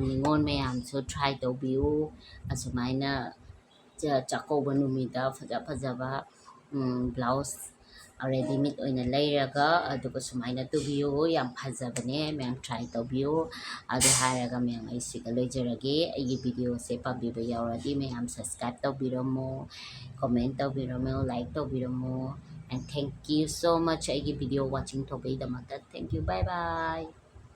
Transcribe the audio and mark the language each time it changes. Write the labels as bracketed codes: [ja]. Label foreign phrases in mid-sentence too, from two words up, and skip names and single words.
[mni] ꯅꯤꯉꯣꯜ ꯃꯌꯥꯝꯁꯨ ꯇ꯭ꯔꯥꯏ ꯇꯧꯕꯤꯌꯨ ꯑꯁꯨꯃꯥꯏꯅ ꯆꯥꯛꯀꯧꯕ ꯅꯨꯃꯤꯠꯇ ꯐꯖꯕ [en] blouse readymade [mni] ꯑꯣꯏꯅ ꯂꯩꯔꯒ ꯑꯗꯨꯒ ꯁꯨꯃꯥꯏꯅ ꯇꯨꯕꯤꯌꯨ ꯌꯥꯝ ꯐꯖꯕꯅꯦ ꯃꯌꯥꯝ ꯇ꯭ꯔꯥꯏ ꯇꯧꯕꯤꯌꯨ ꯑꯗꯨ ꯍꯥꯏꯔꯒ ꯃꯌꯥꯝ ꯑꯩ ꯁꯤꯗ ꯂꯣꯏꯖꯔꯒꯦ ꯑꯩꯒꯤ ꯚꯤꯗꯤꯑꯣꯁꯦ ꯄꯥꯝꯕꯤꯕ ꯌꯥꯎꯔꯗꯤ ꯃꯌꯥꯝ ꯁꯕꯁꯀ꯭ꯔꯥꯏꯕ ꯇꯧꯕꯤꯔꯝꯃꯣ ꯀꯣꯃꯦꯟ ꯇꯧꯕꯤꯔꯝꯃꯣ ꯂꯥꯏꯛ ꯇꯧꯕꯤꯔꯝꯃꯣ [en] and thank you so much [mni] ꯑꯩꯒꯤ [en] video watching [mni] ꯇꯧꯕꯒꯤꯗꯃꯛꯇ [en] thank you bye bye